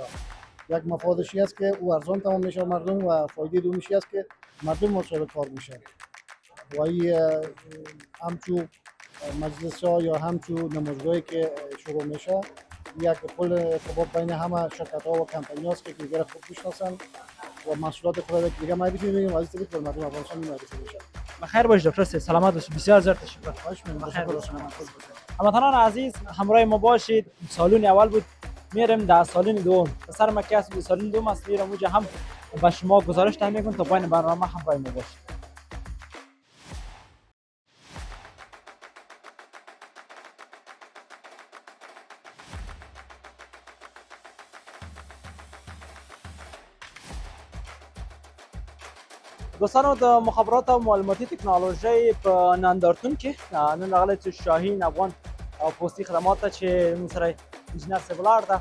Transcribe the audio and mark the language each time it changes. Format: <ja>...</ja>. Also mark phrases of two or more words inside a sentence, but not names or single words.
<fa>یک مفادشی است که او ارزان تمام میشه مردم و فایده دومیشی است که مردم مصاحب کار میشه و این همچو مجلس ها یا همچو نمایشگاهی که شروع میشه یک پل ارتباط بین همه شرکت ها و کمپانی هاست که دیگر خوب میشناسن و محصولات خود را دیگه معرفی می‌کنیم و از این طریق مردم افغانستان معرفی میشه. بخیر باش دکتر صاحب، سلامت باشید. بسیار زیاد تشکر. خواهش می‌کنم. هموطنان عزیز همراه ما باشید. سالون اول بود میرم در سالن دوم. پسر ما که از سالن دوم است میرم اونجا هم به شما گزارش تهیه میکنم تا پایان برنامه همراه ما باشید.</fa> <ps>دوستانو د مخابرات او معلوماتي تکنالوژي په نندارتون کې نن راغلی چې شاهین افغان پوستي خدمات ته چې موږ سره انجینر صاحب ولاړ ده.</ps>